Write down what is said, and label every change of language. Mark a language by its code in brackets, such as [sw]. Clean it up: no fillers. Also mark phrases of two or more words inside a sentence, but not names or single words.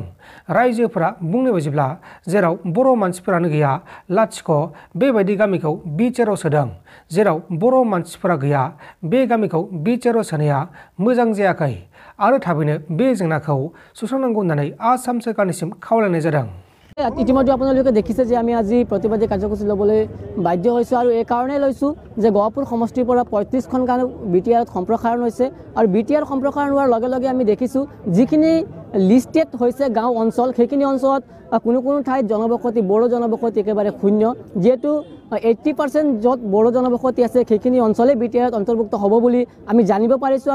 [brx] रायजोफोरा बुंनाय बायदिब्ला जेराव बर' मानसिफोरानो गैया लाथिख' बेबायदि गामिखौ बिटिआरआव सोदों। जेराव बर' मानसिफोरा गैया बे गामिखौ बिटिआरआव सोनाया मोजां जायाखै आरो थाबैनो बे जेंनाखौ सुस्रांनांगौ होननानै आसाम सोरखारनिसिम खावलायनाय जादों। [as] ইতিমধ্যে আপোনালোকে দেখিছে যে আমি আজি প্ৰতিবাদী কাৰ্যসূচী ল'বলৈ বাধ্য হৈছোঁ আৰু এই কাৰণেই লৈছোঁ যে গহপুৰ সমষ্টিৰ পৰা 35খন গাঁও বিটিআৰত সম্প্ৰসাৰণ হৈছে আৰু বিটিআৰ সম্প্ৰসাৰণ হোৱাৰ লগে লগে আমি দেখিছোঁ যিখিনি লিষ্টেড হৈছে গাঁও অঞ্চল সেইখিনি অঞ্চলত কোনো ঠাইত জনবসতি বড়ো জনবসতি একেবাৰে শূন্য, যিহেতু 80% য'ত বড়ো জনবসতি আছে সেইখিনি অঞ্চলে বিটিআৰত অন্তৰ্ভুক্ত হ'ব বুলি আমি জানিব পাৰিছোঁ।